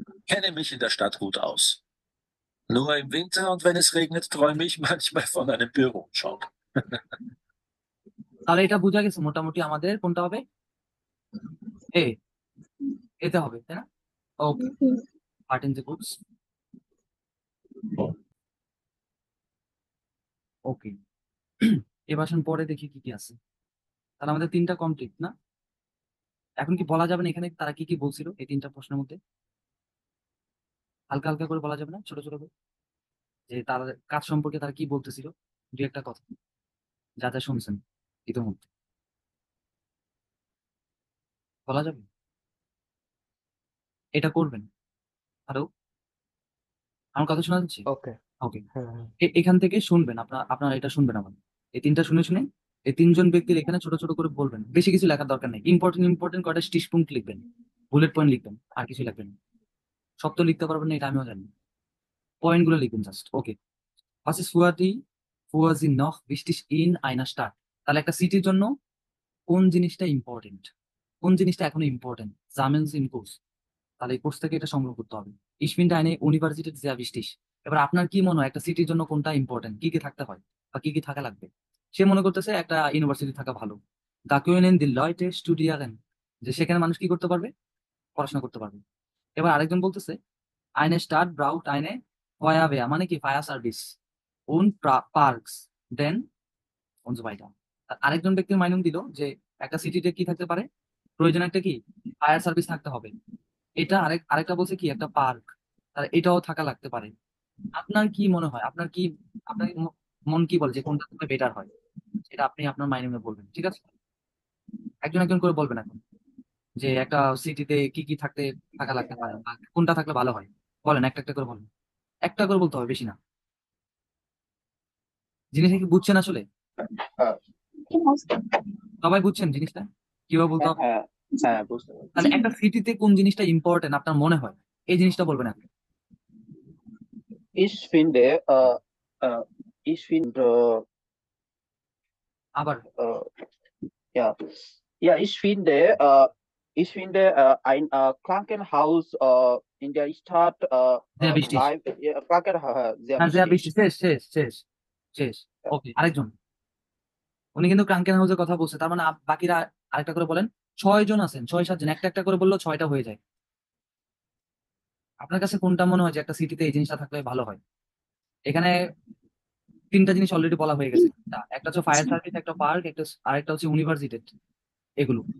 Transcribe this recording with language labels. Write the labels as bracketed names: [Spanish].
[German] kenne mich in der Stadt gut aus. Nur im Winter und wenn es regnet, träume ich manchmal von einem Bürojob. [Bangla] তাহলে এটা বোঝা গেছে মোটামুটি আমাদের কোনটা হবে, এতে হবে, তাই না? ওকে, পার্ট ইন দ্য বুকস। ওকে, এবার আসুন পরে দেখি কি কি আছে। তাহলে আমাদের 3টা কমপ্লিট না? এখন কি বলা যাবে না এখানে তারা কি কি বলছিল এই 3টা প্রশ্নের মধ্যে? হালকা হালকা করে বলা যাবে না, ছোট ছোট করে, যে তার কাজ সম্পর্কে তারা কি বলতেছিল, দু একটা কথা যা যা শুনছেন ইতিমধ্যে বলা যাবে? এটা করবেন। হ্যালো, আমার কথা শোনা যাচ্ছে? ওকে। ওকে, হ্যাঁ এখান থেকে শুনবেন, আপনারা এটা শুনবেন আমার, এই 3টা শুনে শুনে এই 3জন ব্যক্তির এখানে ছোট ছোট করে বলবেন, বেশি কিছু লেখার দরকার নেই, ইম্পর্টেন্ট ইম্পর্টেন্ট কয়টা স্টিচপুঙ্ক্ট লিখবেন, বুলেট পয়েন্ট লিখবেন, আর কিছু লিখবেন না। সব তো লিখতে পারবেন না, এটা আমিও জানি, পয়েন্ট গুলো লিখবেন just. [German] ওকে, was ist fuhr sie noch wichtig in einer Stadt? [Bangla] তাহলে একটা সিটির জন্য কোন জিনিসটা ইম্পর্টেন্ট, কোন জিনিসটা এখনো ইম্পর্টেন্ট, জামেন্স ইন কোর্স, তাহলে এই কোর্স থেকে এটা সংগ্রহ করতে হবে। [German] Ich finde eine Universität sehr wichtig। [Bangla] এবার আপনার কি মনে হয় একটা সিটির জন্য কোনটা ইম্পর্টেন্ট, কি কি থাকতে হয় বা কি কি থাকা লাগবে? সে মনে করতেছে একটা ইউনিভার্সিটি থাকা ভালো। [German] Da können die Leute studieren, [Bangla] যে সেখানে মানুষ কি করতে পারবে, পড়াশোনা করতে পারবে। এবার আরেকজন বলতেছে [German] eine Stadt braucht eine Feuerwehr, [Bangla] মানে কি fire service, [German] und Parks, then und so weiter। [Bangla] আর আরেকজন ব্যক্তির মাইনুম দিল যে একটা সিটিতে কি থাকতে পারে, প্রয়োজন একটা কি ফায়ার সার্ভিস থাকতে হবে। এটা আরেকটা বলছে কি একটা পার্ক, তার এটাও থাকা লাগতে পারে। আপনার কি মনে হয়, আপনার মন কি বলে যে কোনটা থাকলে বেটার হয়, সেটা আপনি আপনার মাইনুমে বলবেন, ঠিক আছে? একজন একজন করে বলবেন এখন, যে একটা সিটিতে কি কি থাকা লাগতে পারে বা কোনটা থাকলে ভালো হয়, বলেন একটা একটা করে বলেন, একটা করে বলতে হবে, বেশি না। জিনিসটা কি বুঝছেন আসলে? হ্যাঁ সবাই বুঝছেন জিনিসটা কিভাবে বলতে হবে? হ্যাঁ হ্যাঁ বুঝতে পারছি। তাহলে একটা সিটিতে কোন জিনিসটা ইম্পর্টেন্ট আপনার মনে হয়, এই জিনিসটা বলবেন আপনি। [German] Ich finde, ich finde, [Bangla] আবার [German] ja, ja, ich finde, ein Krankenhaus in der Stadt sehr wichtig। bleibt, ja, Krankenhaus sehr হ্যাঁ, sehr wichtig. [Bangla] wichtig। শেষ শেষ শেষ শেষ। ওকে, আরেকজন, উনি কিন্তু ক্রাঙ্কেন হাউসের কথা বলছে, তার মানে বাকিরা আরেকটা করে বলেন। 6 জন আছেন, 6-7 জন, একটা একটা করে বললেও 6টা হয়ে যায়। আপনার কাছে কোনটা মনে হয় যে একটা সিটিতে এই জিনিসটা থাকলে ভালো হয়? এখানে 3টা জিনিস অলরেডি বলা হয়ে গেছে, একটা হচ্ছে ফায়ার সার্ভিস, একটা পার্ক, আরেকটা হচ্ছে ইউনিভার্সিটি, এগুলো।